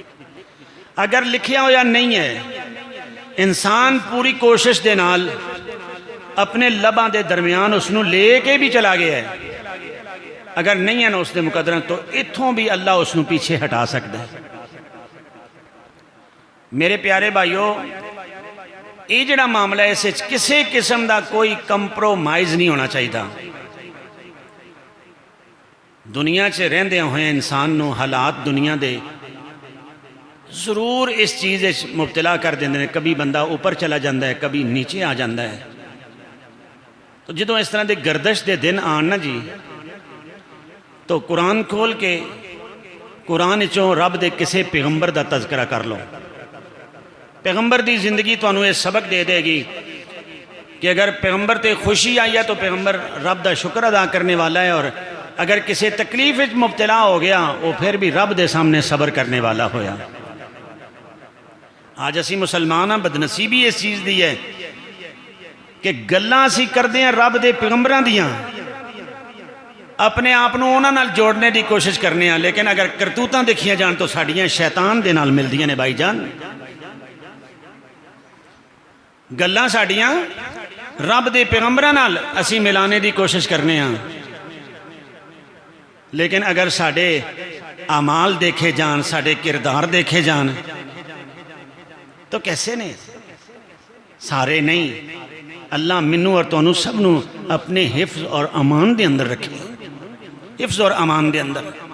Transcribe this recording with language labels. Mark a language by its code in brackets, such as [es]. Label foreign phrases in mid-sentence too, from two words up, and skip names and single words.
[pa] اگر لکھیا ہو یا نہیں ہے، انسان پوری کوشش دے نال اپنے لباں دے درمیان اس نو لے کے بھی چلا گیا ہے، اگر نہیں ہے نا اس دے مقدرہ تو اتھوں بھی اللہ اس نو پیچھے ہٹا سکتا ہے۔ میرے پیارے بھائیوں، یہ جڑا معاملہ ہے، اس کسے قسم دا کوئی کمپرومائز نہیں ہونا چاہیے تھا۔ دنیا چ رہندے ہوئے انسان نو حالات دنیا دے ضرور اس چیز مبتلا کر دیندے ہیں، کبھی بندہ اوپر چلا جاندہ ہے، کبھی نیچے آ جاندہ ہے۔ تو جدوں اس طرح دے گردش دے دن آن نا جی، تو قرآن کھول کے قرآن چوں رب دے کسے پیغمبر دا تذکرہ کر لو۔ پیغمبر دی زندگی تو انہوں یہ سبق دے دے گی کہ اگر پیغمبر تے خوشی آئی ہے تو پیغمبر رب دا شکر ادا کرنے والا ہے، اور اگر کسی تکلیف مبتلا ہو گیا وہ پھر بھی رب دے سامنے صبر کرنے والا ہویا۔ آج اسی مسلمان ہاں، بدنصیبی اس چیز دی ہے کہ گلاں اسی کردے ہیں رب دے پیغمبراں دیاں، اپنے آپ نو انہاں نال جوڑنے دی کوشش کرنے ہیں، لیکن اگر کرتوتاں دیکھیاں جان تو ساڑیاں شیطان دے نال مل دیاں نے بھائی جان۔ گلاں ساڑیاں رب دے پیغمبراں نال اسی ملانے دی کوشش کرنے ہیں، لیکن اگر ساڑے اعمال دیکھے جان، ساڑے کردار دیکھے جان تو کیسے نے؟ سارے نہیں۔ اللہ منو اور تونو سب نو اپنے حفظ اور امان دے اندر رکھے، حفظ اور امان دے اندر۔